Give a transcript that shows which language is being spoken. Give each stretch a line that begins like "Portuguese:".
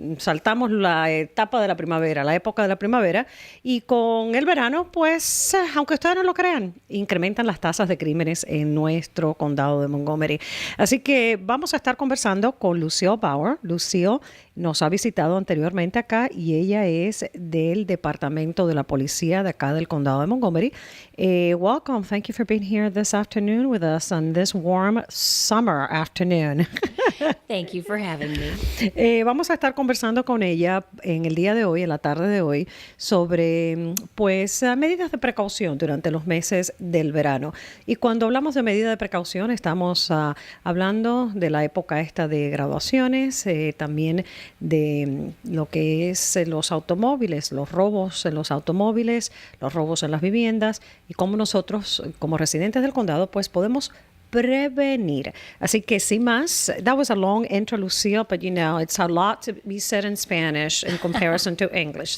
Spanish: Saltamos la etapa de la primavera, la época de la primavera, y con el verano, pues, aunque ustedes no lo crean, incrementan las tasas de crímenes en nuestro condado de Montgomery. Así que vamos a estar conversando con Lucille Bauer. Lucille nos ha visitado anteriormente acá y ella es del Departamento de la Policía de acá del Condado de Montgomery.
English: Welcome. Thank you for being here this afternoon with us on this warm summer afternoon. Thank you for having me.
Spanish: Vamos a estar conversando con ella en el día de hoy, en la tarde de hoy, sobre pues medidas de precaución durante los meses del verano. Y cuando hablamos de medidas de precaución, estamos hablando de la época esta de graduaciones, también de lo que es los automóviles, los robos en los automóviles, los robos en las viviendas y cómo nosotros, como residentes del condado, pues podemos prevenir.
English: Así que sin más, that was a long intro, Lucille, but you know, it's a lot to be said in Spanish in comparison to English.